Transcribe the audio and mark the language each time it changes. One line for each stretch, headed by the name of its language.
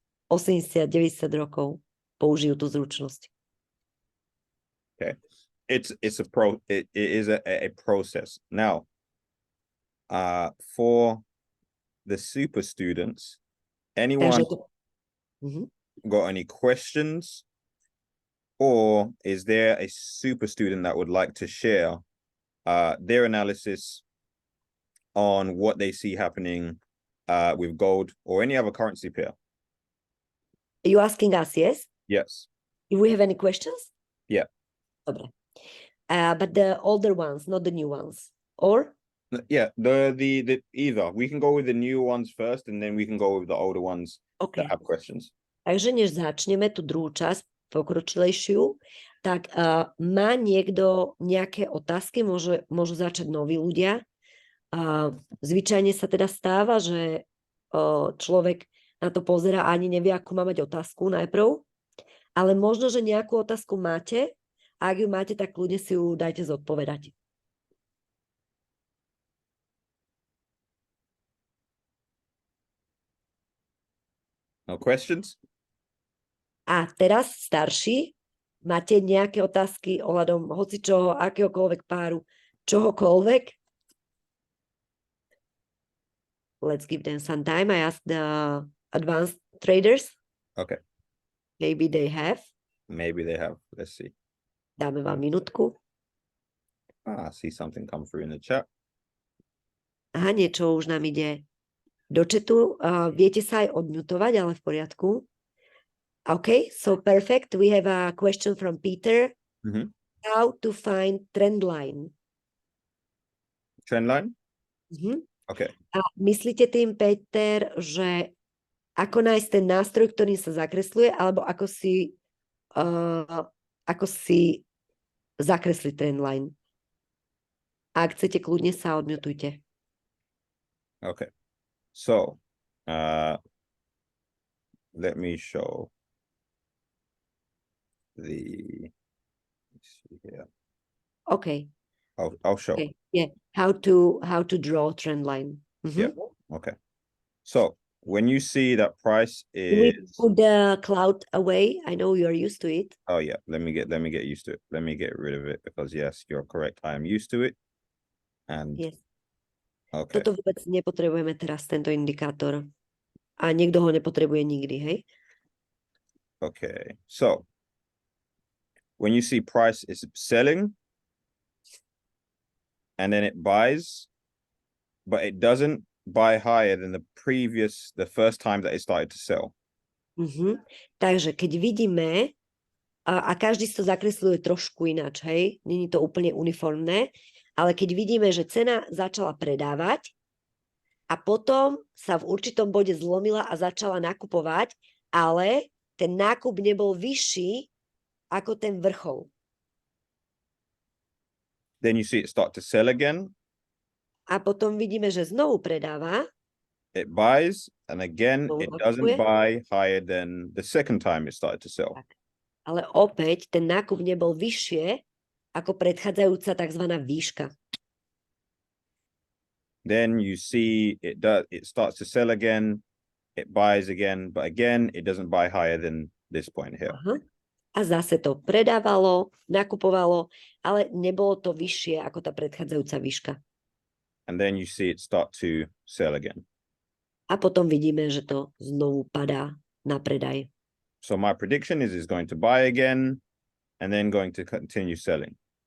Slovak: 80-90 rokov použijú tú zručnosť.
English: Okay. It is a process. Now, for the super students, anyone got any questions, or is there a super student that would like to share their analysis on what they see happening with gold or any other currency pair? Are you asking us, yes? Yes. Do we have any questions? Yeah. Dobre. But the older ones, not the new ones. Or? Yeah, the either. We can go with the new ones first, and then we can go with the older ones that have questions.
Slovak: Takže než začneme tú druhú časť, pokročilejšiu, tak má niekto nejaké otázky? Môžu začať noví ľudia. Zvyčajne sa teda stáva, že človek na to pozerá a ani nevie, ako má mať otázku najprv. Ale možno, že nejakú otázku máte. A ak ju máte, tak kľudne si ju dajte zodpovedať.
English: No questions?
Slovak: A teraz starší, máte nejaké otázky ohľadom hocičoho, akéhokoľvek páru, čohokoľvek?
English: Let's give them some time. I ask the advanced traders. Okay. Maybe they have. Maybe they have. Let's see.
Slovak: Dáme vám minútku.
English: I see something come through in the chat.
Slovak: Aha, niečo už nám ide do chatu. Viete sa aj odmutovať, ale v poriadku.
English: Okay, so perfect. We have a question from Peter. How to find trend line? Trend line? Okay.
Slovak: A myslíte tým, Peter, že ako nájsť ten nástroj, ktorým sa zakresluje, alebo ako si zakresliť trend line? A ak chcete, kľudne sa odmutujte.
English: Okay. So, let me show let's see here. Okay. I'll show. Okay. Yeah. How to draw trend line. Yeah. Okay. So when you see that price is, we put the cloud away. I know you're used to it. Oh yeah. Let me get used to it. Let me get rid of it because yes, you're correct. I am used to it. And yes. Okay.
Slovak: Toto vôbec nepotrebujeme teraz, tento indikátor. A niekto ho nepotrebuje nikdy, hej?
English: Okay. So when you see price is selling and then it buys, but it doesn't buy higher than the first time that it started to sell.
Slovak: Takže keď vidíme, a každý si to zakresluje trošku ináč, hej? Není to úplne uniformné, ale keď vidíme, že cena začala predávať a potom sa v určitom bode zlomila a začala nakupovať, ale ten nákup nebol vyšší ako ten vrchol.
English: Then you see it start to sell again.
Slovak: A potom vidíme, že znovu predáva.
English: It buys, and again,
Slovak: Znovu
English: it doesn't
Slovak: nakupuje.
English: buy higher than the second time it started to sell.
Slovak: Ale opäť ten nákup nebol vyššie ako predchádzajúca tzv. Výška.
English: Then you see it starts to sell again, it buys again, but again, it doesn't buy higher than this point here. Aha.
Slovak: A zase to predávalo, nakupovalo, ale nebolo to vyššie ako tá predchádzajúca výška.
English: And then you see it start to sell again.
Slovak: A potom vidíme, že to znovu padá na predaj.
English: So my prediction is it's going to buy again and then going to continue selling.